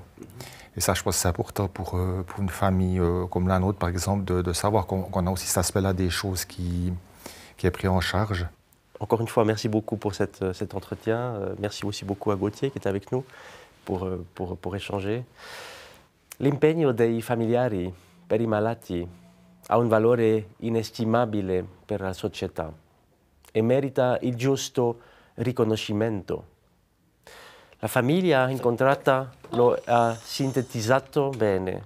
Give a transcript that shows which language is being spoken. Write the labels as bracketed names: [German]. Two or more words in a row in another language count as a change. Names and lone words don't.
[French] Et ça, je pense que c'est important pour une famille comme la nôtre, par exemple, de savoir qu'on a aussi cet aspect-là des choses qui est pris en charge. Encore une fois, merci beaucoup pour cet entretien. Merci aussi beaucoup à Gauthier qui est avec nous pour échanger. [Italian] L'impegno dei familiari per i malati ha un valore inestimabile per la società e merita il giusto riconoscimento. La famiglia incontrata lo ha sintetizzato bene.